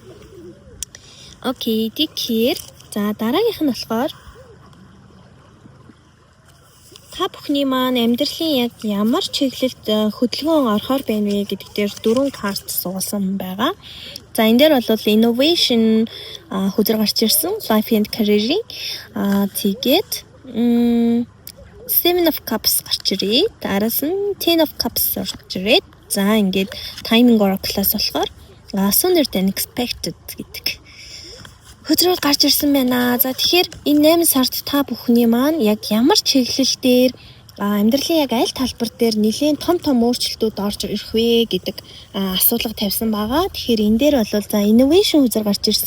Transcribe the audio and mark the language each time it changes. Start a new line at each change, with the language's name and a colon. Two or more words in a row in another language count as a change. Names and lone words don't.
Mongolian: Окей, тэгэхээр за дараагийнх нь болохоор та бүхний маань амьдралын яг ямар чиглэлд хөдөлгөөн орохоор байна вэ гэдэг дээр 4 карт суулсан байгаа. За энэ дээр бол innovation хөзөр гарч ирсэн,
English: life and career
Mongolian: тэгээд Seven of Cups гарч ирээ. Дараас нь Ten of Cups гарч ирээ. За ингээд
English: timing oracle-
Mongolian: аас болохоор
English: sooner than expected
Mongolian: гэдэг хөзрөөр гарч ирсэн байна. За тэгэхээр энэ 8 сард та бүхний маань яг ямар чиглэл дээр амьдралын яг аль талбар дээр нэлийн том өөрчлөлтүүд орж ирэх вэ гэдэг асуулга тавьсан байгаа. Тэгэхээр энэ дээр бол за innovation хөзөр гарч ирсэн.